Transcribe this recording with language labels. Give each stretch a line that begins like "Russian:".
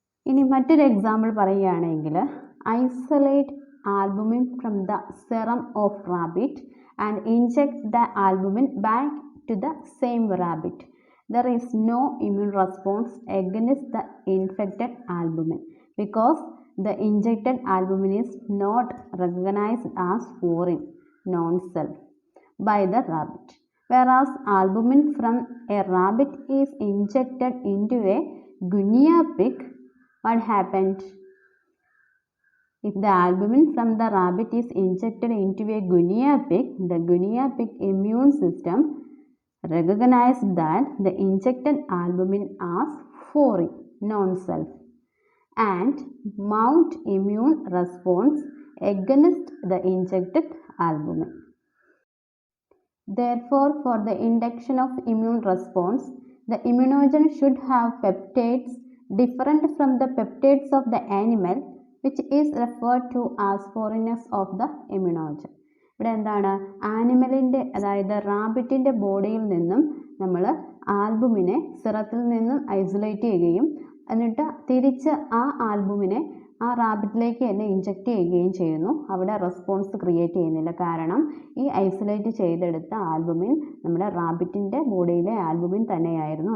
Malayalam: ഇനി മറ്റൊരു എക്സാമ്പിൾ പറയുകയാണെങ്കിൽ,
English: Isolate albumin from the serum of rabbit and inject the albumin back to the same rabbit. There is no immune response against the infected albumin because the injected albumin is not recognised as foreign non-self by the rabbit. Whereas albumin from a rabbit is injected into a guinea pig, what happened? If the albumin from the rabbit is injected into a guinea pig, the guinea pig immune system recognized that the injected albumin as foreign, non-self, and mount immune response against the injected albumin. Therefore, for the induction of immune response, the immunogen should have peptides different from the peptides of the animal, which is referred to as foreignness of the immunogen.
Malayalam: ഇവിടെ എന്താണ്? ആനിമലിൻ്റെ, അതായത് റാബിറ്റിൻ്റെ ബോഡിയിൽ നിന്നും നമ്മൾ ആൽബുമിനെ സിറത്തിൽ നിന്നും isolate ചെയ്യുകയും എന്നിട്ട് തിരിച്ച് ആ ആൽബുമിനെ ആ റാബിറ്റിലേക്ക് തന്നെ ഇഞ്ചെക്റ്റ് ചെയ്യുകയും ചെയ്യുന്നു. അവിടെ റെസ്പോൺസ് ക്രിയേറ്റ് ചെയ്യുന്നില്ല. കാരണം ഈ ഐസൊലേറ്റ് ചെയ്തെടുത്ത ആൽബുമിൻ നമ്മുടെ റാബിറ്റിൻ്റെ ബോഡിയിലെ ആൽബുമിൻ തന്നെയായിരുന്നു.